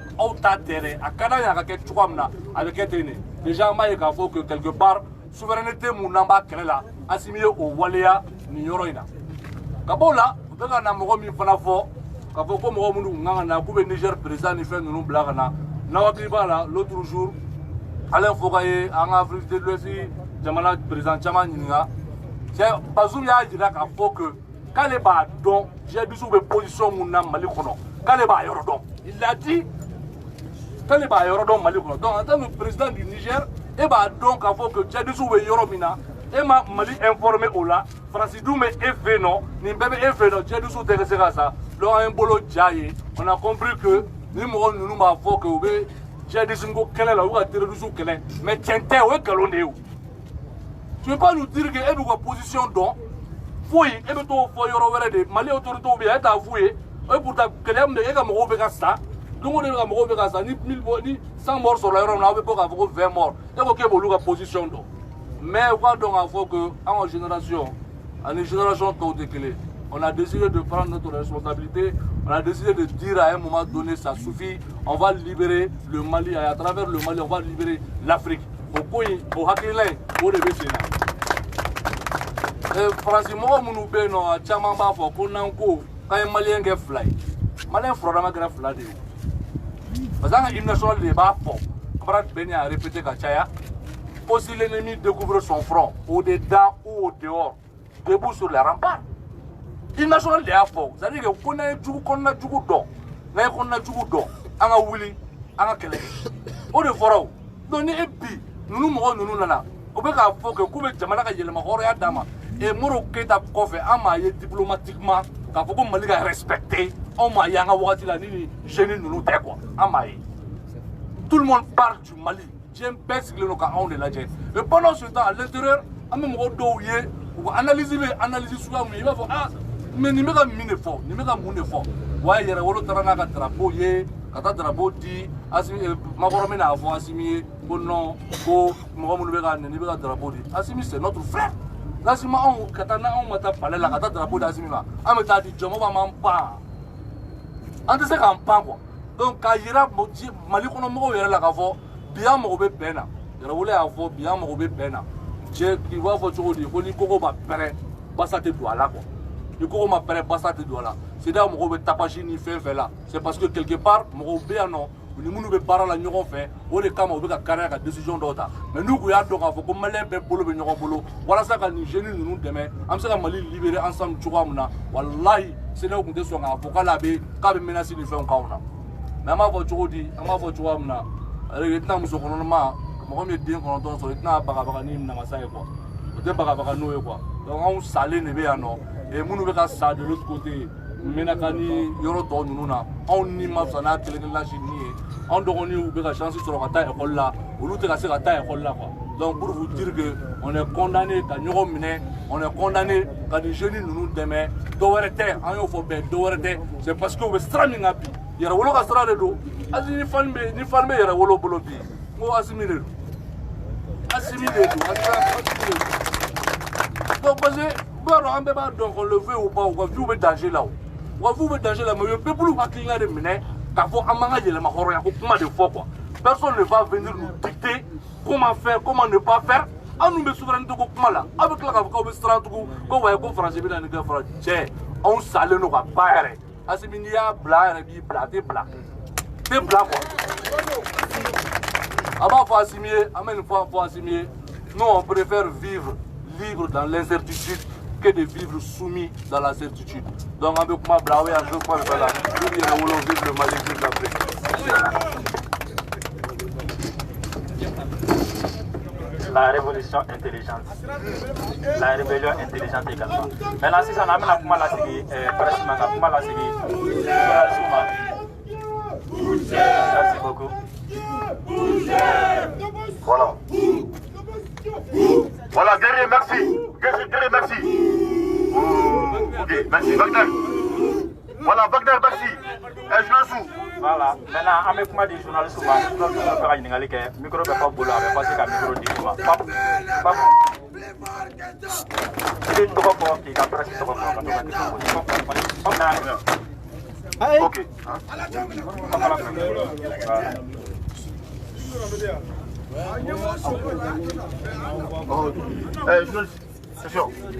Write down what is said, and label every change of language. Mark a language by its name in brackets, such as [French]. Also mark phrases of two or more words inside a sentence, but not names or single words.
[Bambara] aw ta tɛ dɛ a ka d'an ye a ka kɛ cogoya min na a bɛ kɛ ten de déjà an b'a ye k'a fɔ [French] que quelque part souveraineté [Bambara] mun n'an b'a kɛlɛ la Asimi ye o waleya nin yɔrɔ in na ka bɔ o la u bɛ ka na mɔgɔ min fana fɔ k'a fɔ ko mɔgɔ minnu kun kan ka na k'u bɛ Niger président ni fɛn ninnu bila ka na n'aw hakili b'a la [French] l'autre jour [Bambara] Alain Foka ye an ka [French] Afrique de l'Ouest [Bambara] jamana président caman ɲininka Bazoum y'a jira k'a fɔ que k'ale b'a dɔn djihadistes bɛ position mun na Mali kɔnɔ k'ale b'a yɔrɔ dɔn [French] il a dit [Bambara] k'ale b'a yɔrɔ dɔn Mali kɔnɔ [French] donc en tant que président du Niger [Bambara] e b'a dɔn k'a fɔ que djihadistes bɛ yɔrɔ min na e ma Mali informé o la Faransi dun bɛ e fɛ yen nɔ nin bɛɛ bɛ e fɛ yen nɔ djihadistes tɛ se ka sa donc an ye bolo ja ye [French] on a compris que [Bambara] ni mɔgɔ ninnu b'a fɔ que u bɛ djihadistes ko kɛlɛ la u ka terroristes kɛlɛ mais tiɲɛ tɛ o ye nkalon de ye o. [French] Tu ne peux pas nous dire que [Bambara] e b'u position dɔn foyi e bɛ t'o fɔ yɔrɔ wɛrɛ de Mali autorités bɛ yan e t'a f'u ye e pourtant kɛlɛ min e ka mɔgɔw bɛ ka sa don o don e ka mɔgɔw bɛ ka sa ni 100 morts sɔrɔla yɔrɔ min na aw bɛ bɔ k'a fɔ ko 20 morts e ko k'e b'olu ka position dɔn mais u k'a dɔn k'a fɔ que an ka génération ani génération tɔw tɛ kelen [French] on a décidé de prendre notre responsabilité on a décidé de dire à un moment donné ça suffit on va libérer le Mali et à travers le Mali on va libérer l'Afrique [Bambara] o ko in o hakilina in o de bɛ sen na Faransi mɔgɔ minnu bɛ yen nɔ a caman b'a fɔ ko n'an ko k'an ye maliyɛn kɛ fila ye maliyɛn furadama kɛra fila de ye parce que an ka [French] hymne national [Bambara] de b'a fɔ [French] camarade Beni a répété [Bambara] ka caya ko [French] si l'ennemi découvre son front au dedans ou au dehors debout sur les remparts hymne national [Bambara] de y'a fɔ [French] c'est à dire que [Bambara] ko n'an ye jugu kɔnɔna jugu dɔn n'an ye kɔnɔna jugu dɔn an ka wuli an ka kɛlɛ o de fɔra o donc ni e bi ninnu mɔgɔ ninnu nana u bɛ k'a fɔ k'u bɛ jamana ka yɛlɛma hɔrɔnya d'a ma et Modibo Keïta kɔfɛ an m'a ye diplomatiquement k'a fɔ ko Mali ka respecté anw m'a ye an ka wagati la ni nin jeunes ninnu tɛ quoi an m'a ye [French] tout le monde parle du Mali [Bambara] diɲɛ bɛɛ sigilen don ka anw de lajɛ [French] et pendant ce temps à l'intérieur [Bambara] an bɛ mɔgɔ dɔw ye u ka analyse bɛ analyse suguya min ye i b'a fɔ [French] ah mais [Bambara] nin bɛ ka min de fɔ nin bɛ ka mun de fɔ wa Yɛrɛwolo taara n'a ka drapeau ye ka taa drapeau di Assimi Makɔrɔ min n'a fɔ Assimi ye ko non ko mɔgɔ minnu bɛ ka nɛni bɛ ka drapeau di Assimi [French] c'est notre frère [Bambara] Assimi anw ka taa n'anw ma taa palais la ka taa drapeau di Assimi ma an bɛ taa di jɔnmɔgɔ b'an pan an tɛ se k'an pan quoi donc k'a yira Mali kɔnɔ mɔgɔw yɛrɛ la k'a fɔ bi an mago bɛ bɛn na Yɛrɛwolo y'a fɔ bi an mago bɛ bɛn na cɛ i b'a fɔ cogo di ko ni kogo ma pɛrɛn basa tɛ don a la quoi ni kogo ma pɛrɛn basa tɛ don a la [French] c'est-à-dire [Bambara] mɔgɔw bɛ tapage ni fɛn fɛn la [French] c'est parce que quelque part [Bambara] mɔgɔw bɛ yan nɔ u ni minnu bɛ baara la ɲɔgɔn fɛ o de kama u bɛ ka kariya ka décision dɔw ta mais n'u kun y'a dɔn k'a fɔ ko maliyɛn bɛɛ bolo bɛ ɲɔgɔn bolo walasa ka nin jeunes ninnu dɛmɛ an bɛ se ka Mali [French] libérer ensemble [Bambara] cogoya min na walahi CEDEAO kun tɛ sɔn k'a fɔ k'a bɛ menace ni fɛnw k'anw na mais an b'a fɔ cogo di an b'a fɔ cogoya min na i tɛna muso kɔnɔma mɔgɔ min ye den 9 sɔrɔ i tɛna bagabaga ni namasa ye quoi o tɛ bagabaga n'o ye quoi donc anw salen de bɛ yan nɔ et minnu bɛ ka sa [French] de l'autre côté [Bambara] Menaka ni yɔrɔ tɔ ninnu na anw ni ma fisa n'a kelen-kelenna si ni ye anw dɔgɔninw bɛ ka chance sɔrɔ ka taa école la olu tɛ ka se ka taa école la quoi [French] donc pour vous dire que on est condamné [Bambara] ka ɲɔgɔn minɛ [French] on est condamné [Bambara] ka nin jeunes ninnu dɛmɛ dɔwɛrɛ tɛ an y'o fɔ bɛɛ dɔwɛrɛ tɛ [French] c'est parce que [Bambara] u bɛ sira min kan bi Yɛrɛwolo ka sira de don hali ni fan bɛ Yɛrɛwolo bolo bi n ko Assimi de don Assimi de don [French] donc parce que [Bambara] b'a dɔn an bɛɛ b'a dɔn [French] qu'on le veut ou pas [Bambara] u ka vie bɛ danger la o u ka vie bɛ danger la mais u ye peuple hakilina de minɛ k'a fɔ an man ka yɛlɛma hɔrɔnya ko kuma de fɔ quoi [French] personne ne va venir nous dicter comment faire comment ne pas faire [Bambara] an dun bɛ souveraineté ko kuma la aw bɛ tila k'a fɔ k'aw bɛ siran tugun ko wayi ko faransi bɛ na nin kɛ fɔlɔ cɛ anw salen don ka ba yɛrɛ Assimi n'i y'a bila a yɛrɛ b'i bila a tɛ bila quoi a b'a fɔ Assimi ye an bɛ nin fɔ Assimi ye [French] nous on préfère vivre dans l'incertitude que de vivre soumis dans la certitude. Donc on peut [Bambara] kuma bila aw ye an bɛ kuma fɛ la [French] vive Yɛrɛwolo vive le Mali vive l'Afrique. La révolution intelligente, la rébellion intelligente également. Maintenant, si ça n'a pas [Bambara] kuma la sigi, kuma la sigi, [French] merci beaucoup. Voilà. Voilà, guerrier, merci. Guerrier, merci. Ok, merci. Wagner. Voilà, Wagner, merci. Je le sous. Voilà, maintenant, on va kuma di journaliste souvent, nous allons faire une [Bambara] ɲininkali kɛ, micro bɛ pas bolo, a bɛ passer ka micro di ma. [French] Pap. [Bambara] I bɛ tɔgɔ fɔ k'i ka presse tɔgɔ fɔ ka tɔgɔ di. [French] Ok. Journaliste, c'est sûr.